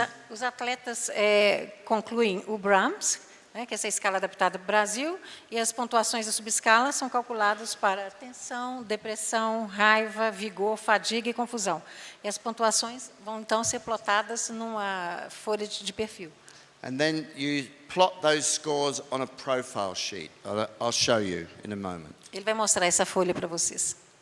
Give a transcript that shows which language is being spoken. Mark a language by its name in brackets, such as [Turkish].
[Portuguese] Os atletas concluem o Brahms, né, que é essa escala adaptada para o Brasil, e as pontuações da subescala são calculadas para tensão, depressão, raiva, vigor, fadiga e confusão. E as pontuações vão então ser plotadas numa folha de perfil. [English] And then you plot those scores on a profile sheet. I'll show you in a moment. [Portuguese] Ele vai mostrar essa folha para vocês.